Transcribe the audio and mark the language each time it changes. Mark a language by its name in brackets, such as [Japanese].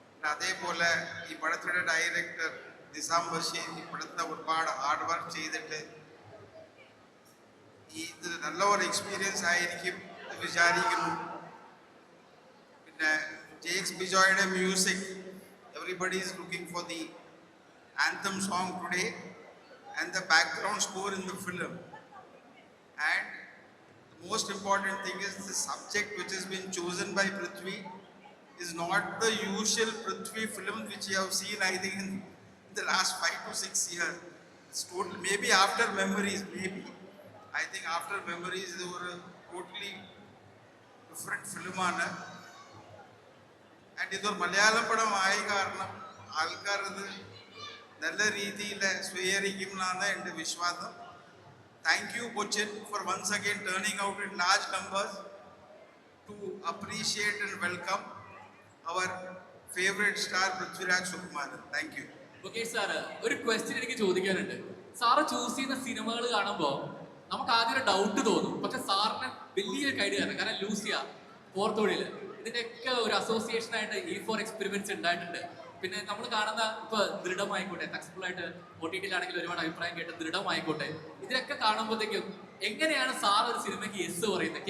[Malayalam] അതേപോലെ ഈ പടത്തിൻ്റെ ഡയറക്ടർ നിസാം ബഷീർ ഈ പടത്തിന് ഒരുപാട് ഹാർഡ് വർക്ക് ചെയ്തിട്ട് ഇത് നല്ല ഒരു എക്സ്പീരിയൻസ് ആയിരിക്കും വിചാരിക്കുന്നു. പിന്നെ Jakes ബിജോയുടെ music, [English] Everybody is looking for the anthem song today and the background score in the film. And the most important thing is the subject which has been chosen by Prithvi is not the usual Prithvi film which you have seen, I think, in the last 5 to 6 years. It's total, maybe after Memories, maybe. I think after Memories, they were a totally different film. [Malayalam] And ഇത് ഒരു മലയാളം പടമായ കാരണം ആൾക്കാർ ഇത് നല്ല രീതിയിൽ സ്വീകരിക്കും എന്നാണ് എൻ്റെ വിശ്വാസം. [English] Thank you, Cochin, for once again turning out in large numbers to appreciate and welcome our favorite star, Prithviraj Sukumaran. Thank you. Okay, sir. [Malayalam] ഒരു ക്വസ്റ്റ്യൻ എനിക്ക് ചോദിക്കാനുണ്ട്. സാറ് ചൂസ് ചെയ്യുന്ന സിനിമകൾ കാണുമ്പോൾ നമുക്ക് ആദ്യം ഒരു ഡൗട്ട് തോന്നും, പക്ഷെ സാറിന് വലിയൊരു ഐഡിയ ആണ്. കാരണം ലൂസിയ, പോർത്തോടിയില് ഇതിൻ്റെയൊക്കെ ഒരു അസോസിയേഷൻ ആയിട്ട് E4 എക്സ്പെരിമെന്റ്സ് ഉണ്ടായിട്ടുണ്ട്. പിന്നെ നമ്മൾ കാണുന്ന ഇപ്പൊ ദൃഢമായിക്കോട്ടെ, സക്സസ്ഫുൾ ആയിട്ട് OTT-ലാണെങ്കിൽ ഒരുപാട് അഭിപ്രായം കേട്ട് ദൃഢമായിക്കോട്ടെ, ഇതിലൊക്കെ കാണുമ്പോഴത്തേക്കും എങ്ങനെയാണ് സാർ ഒരു സിനിമയ്ക്ക് യെസ് പറയുന്നത്?